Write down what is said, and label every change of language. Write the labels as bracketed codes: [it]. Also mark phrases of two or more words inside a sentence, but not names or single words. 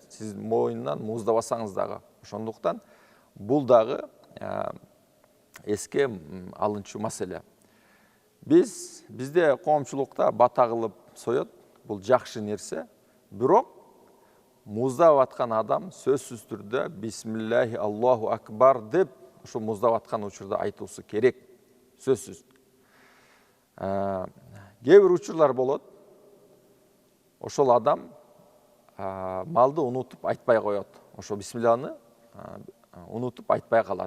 [ky] Сиз мойнунан мууздабасаңыз дагы. Ошондуктан бул дагы эске алынчу маселе. Бизде коомчулукта бата кылып соет. Бул жакшы нерсе. Бирок мууздап аткан адам сөзсүз түрдө [ar] بسم الله الله أكبر [ky] деп ошо мууздап аткан учурда айтуусу керек. Сөзсүз. Кээ бир учурлар болот. Ошол адам малды унутуп айтпай коет. Ошо бисмилланы унутуп айтпай калат.